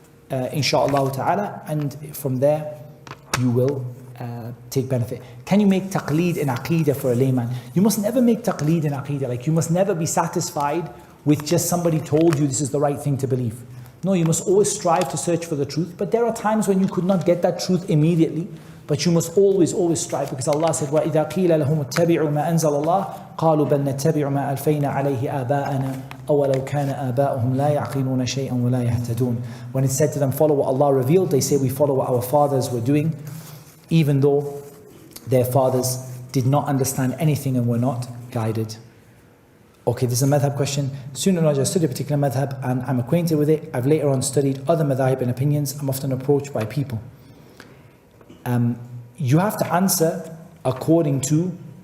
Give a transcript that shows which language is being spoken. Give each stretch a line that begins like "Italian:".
English: Insha'Allah ta'ala, and from there you will take benefit. Can you make taqleed in aqidah for a layman? You must never make taqleed in aqidah. Like, you must never be satisfied with just somebody told you this is the right thing to believe. No, you must always strive to search for the truth. But there are times when you could not get that truth immediately, but you must always strive, because Allah said,
Arabic: وَإِذَا قِيلَ لَهُمُ اتَّبِعُوا مَا أَنزَلَ اللَّهُ قَالُوا بَلْ نَتَّبِعُ مَا أَلْفَيْنَا عَلَيْهِ آبَاءَنَا أَوَلَوْ كَانَ آبَاؤُهُمْ لَا يَعْقِلُونَ شَيْئًا وَلَا يَهْتَدُونَ.
English: When it's said to them, follow what Allah revealed, they say we follow what our fathers were doing, even though their fathers did not understand anything and were not guided. Okay, this is a madhab question. Soon enough, I studied a particular madhab and I'm acquainted with it. I've later on studied other madhab and opinions. I'm often approached by people. You have to answer according to